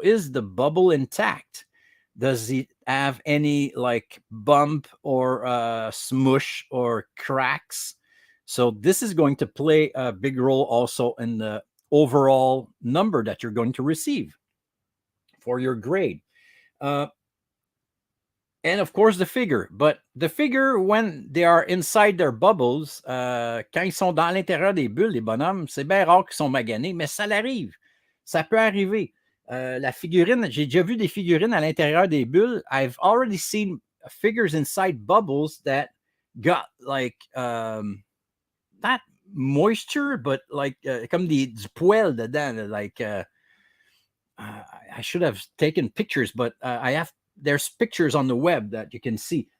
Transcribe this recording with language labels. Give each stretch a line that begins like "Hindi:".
English: Is the bubble intact? Does it have any like bump or smush or cracks? So this is going to play a big role also in the overall number that you're going to receive for your grade. And of course, the figure. But the figure, when they are inside their bubbles,
French: quand ils sont dans l'intérieur des bulles, les bonhommes, c'est bien rare qu'ils sont maganés, mais ça l'arrive. Ça peut arriver. La figurine, j'ai déjà vu des figurines à l'intérieur des bulles.
English: I've already seen figures inside bubbles that got like, not moisture, but like,
French: comme du poil dedans.
English: Like, I should have taken pictures, but there's pictures on the web that you can see.